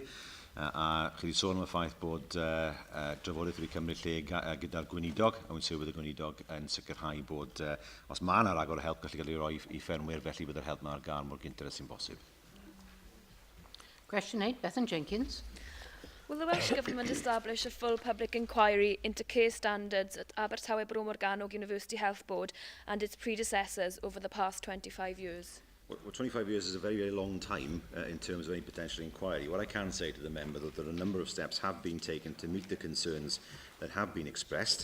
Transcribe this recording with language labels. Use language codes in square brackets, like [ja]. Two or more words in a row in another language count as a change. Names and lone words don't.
[cy] A chi wedi sôn am y ffaith bod drafodaeth wedi cymryd lle gyda'r gweinidog, a wy'n sylw bydd y gweinidog yn sicrhau bod os mae yna ragor o help gallu cael ei roi I ffermwyr, felly bydd yr help yna ar gael mor gyntaf sy'n bosib. [en] Question 8, Bethan Jenkins. Will the Welsh Government establish a full public inquiry into care standards at Abertawe Bro Morgannwg University Health Board and its predecessors over the past 25 years? Well, 25 years is a very, very long time in terms of any potential inquiry. What I can say to the member is that a number of steps have been taken to meet the concerns that have been expressed.